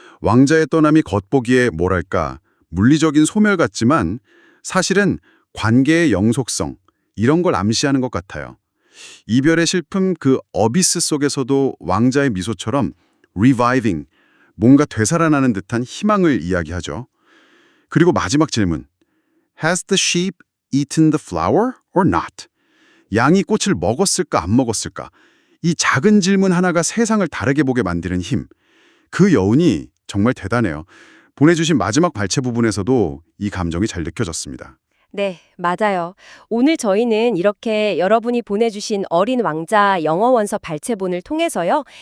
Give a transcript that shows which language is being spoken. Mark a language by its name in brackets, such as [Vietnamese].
[Korean] 왕자의 떠남이 겉보기에 뭐랄까 물리적인 소멸 같지만 사실은 관계의 영속성, 이런 걸 암시하는 것 같아요. 이별의 슬픔 그 어비스 속에서도 왕자의 미소처럼 reviving, 뭔가 되살아나는 듯한 희망을 이야기하죠. 그리고 마지막 질문. [English] Has the sheep eaten the flower or not? [Korean] 양이 꽃을 먹었을까 안 먹었을까? 이 작은 질문 하나가 세상을 다르게 보게 만드는 힘. 그 여운이 정말 대단해요. 보내주신 마지막 발췌 부분에서도 이 감정이 잘 느껴졌습니다. 네, 맞아요. 오늘 저희는 이렇게 여러분이 보내주신 어린 왕자 영어 원서 발췌본을 통해서요.